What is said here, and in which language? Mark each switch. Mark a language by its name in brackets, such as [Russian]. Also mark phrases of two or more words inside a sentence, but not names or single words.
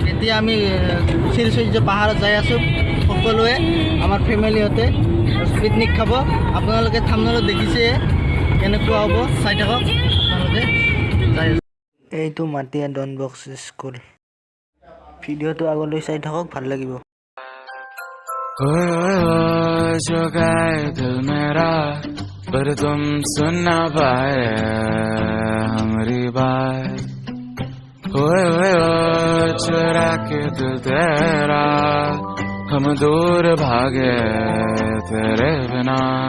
[Assamese] এতিয়া আমি শ্ৰীসূৰ্য পাহাৰত যাই আছোঁ সকলোৱে, আমাৰ ফেমিলিহঁতে পিকনিক খাব। আপোনালোকে থাম্বনেইলত দেখিছে কেনেকুৱা হ'ব, চাই থাকক। আপোনালোকে যাই আছোঁ। এইটো মাটিয়া ডন বক্স স্কুল। ভিডিঅ'টো আগলৈ চাই থাকক, ভাল লাগিব। [Hindi] जो गए दिल मेरा पर तुम सुन ना पाए हमारी बात। ओए चुरा के दिल तेरा हम दूर भागे तेरे बिना।